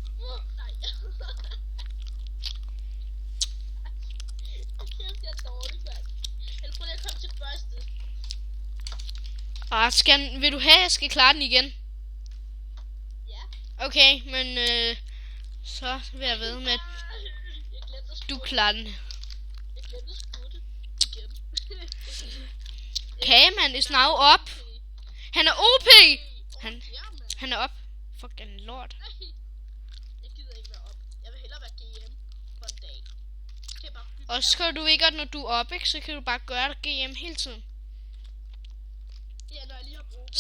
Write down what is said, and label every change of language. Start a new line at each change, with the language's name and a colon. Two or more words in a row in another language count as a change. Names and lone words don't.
Danish: Og vil du have, at jeg skal klare den igen? Ja. Okay, men så vil jeg ved med, at du klarer den. Jeg glemte at spurgte igen.
English: Kageman is now up.
Danish: Han er OP. Han er op. Fuck, den lort. Jeg gider ikke være op. Jeg vil hellere være GM for en dag. Kan jeg bare Og så kan du ikke, at når du er op, ikke, så kan du bare gøre det GM hele tiden. Ja, når jeg lige har brug for.